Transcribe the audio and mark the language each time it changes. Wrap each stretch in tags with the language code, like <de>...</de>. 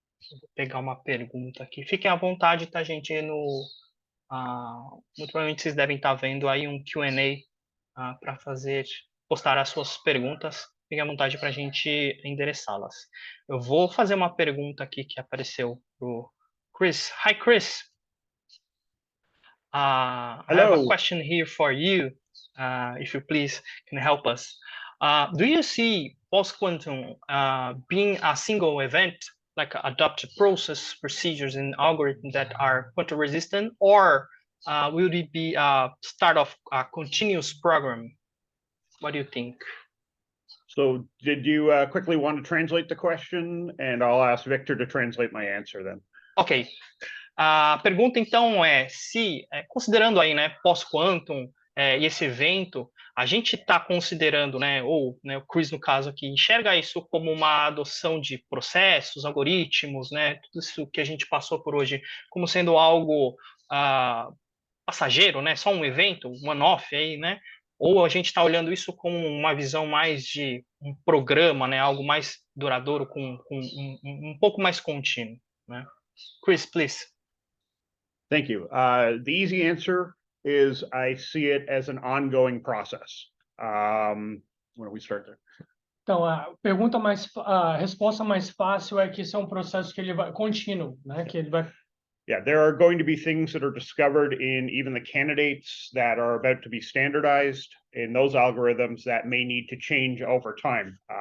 <pt>Vou pegar uma pergunta aqui. Fiquem à vontade, tá, gente? Muito provavelmente vocês devem estar vendo aí um Q&A para postar as suas perguntas. Fiquem à vontade para a gente endereçá-las. Eu vou fazer uma pergunta aqui que apareceu pro Chris.</pt> <en>Hi, Chris. I have a question here for you, if you please can help us. Do you see post-quantum being a single event, like adopted process, procedures, and algorithms that are quantum resistant, or will it be a start of a continuous program? What do you think? So did you quickly want to translate the question? And I'll ask Victor to translate my answer then. Ok.</en> <pt>A pergunta, então, é se, considerando aí, né, pós-quantum e esse evento, a gente está considerando, né, ou né, o Chris, no caso aqui, enxerga isso como uma adoção de processos, algoritmos, né, tudo isso que a gente passou por hoje, como sendo algo passageiro, né, só um evento, um one-off aí, né, ou a gente está olhando isso com uma visão mais de um programa, né, algo mais duradouro, com um pouco mais contínuo, né?</pt> <en>Chris, please. Thank you. The easy answer is I see it as an ongoing process. Why don't we start there?</en> <pt>Então, a resposta mais fácil é que isso é um processo que ele vai contínuo, né? Que ele vai.</pt> <en>Yeah, there are going to be things that are discovered in even the candidates that are about to be standardized in those algorithms that may need to change over time.</en>